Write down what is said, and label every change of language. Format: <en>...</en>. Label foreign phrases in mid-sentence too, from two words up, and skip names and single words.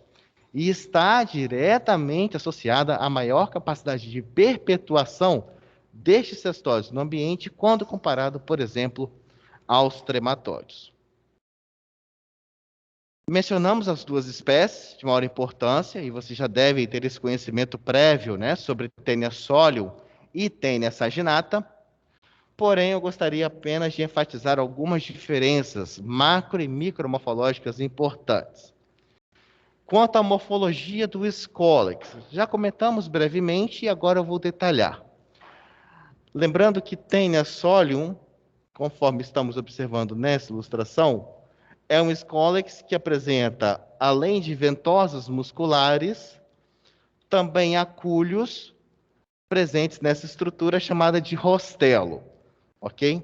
<pt>E está diretamente associada à maior capacidade de perpetuação destes cestódios no ambiente quando comparado, por exemplo, aos trematódios. Mencionamos as duas espécies de maior importância, e vocês já devem ter esse conhecimento prévio, né, sobre Taenia solium e Taenia saginata. Porém, eu gostaria apenas de enfatizar algumas diferenças macro e micromorfológicas importantes. Quanto à morfologia do Scolex, já comentamos brevemente e agora eu vou detalhar. Lembrando que Taenia solium, conforme estamos observando nessa ilustração, é um Scolex que apresenta, além de ventosas musculares, também acúlios presentes nessa estrutura chamada de rostelo, ok?</pt>